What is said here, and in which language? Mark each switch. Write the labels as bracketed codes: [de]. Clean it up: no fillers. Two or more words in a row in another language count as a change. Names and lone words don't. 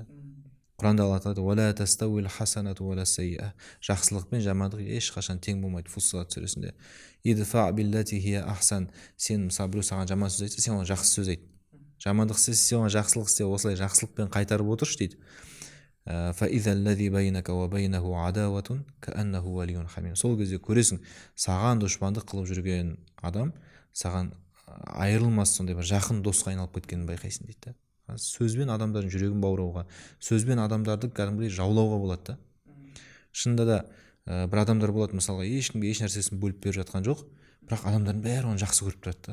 [kk] Құранда Алла айтады, [ar] «ولا تستوي الحسنة ولا السيئة». [kk] Жақсылық пен жамандық ешқашан тең болмайды. Фуссилат сүресінде. [ar] ادفع بالتي هي أحسن. [kk] Сен мысалы біреу саған жаман сөз айтса, сен оған жақсы сөз айт. Жамандық істесе, сен оған жақсылық істе, осылай жақсылықпен қайтарып отыршы дейді. [ar] فإذا الذي بينك وبينه عداوة كأنه ولي حميم. [kk] Сол кезде көресің, саған дұшпандық қылып жүрген адам саған айырылмас сондай бір жақын досқа айналып кеткенін байқайсың дейді. Сөзбен адамдардың жүрегін баурауға, сөзбен адамдарды кәдімгідей жаулауға болады да. Шынында да бір адамдар болады, мысалға, ешкімге еш нәрсесін бөліп беріп жатқан жоқ, бірақ адамдардың бәрі оны жақсы көріп тұрады да.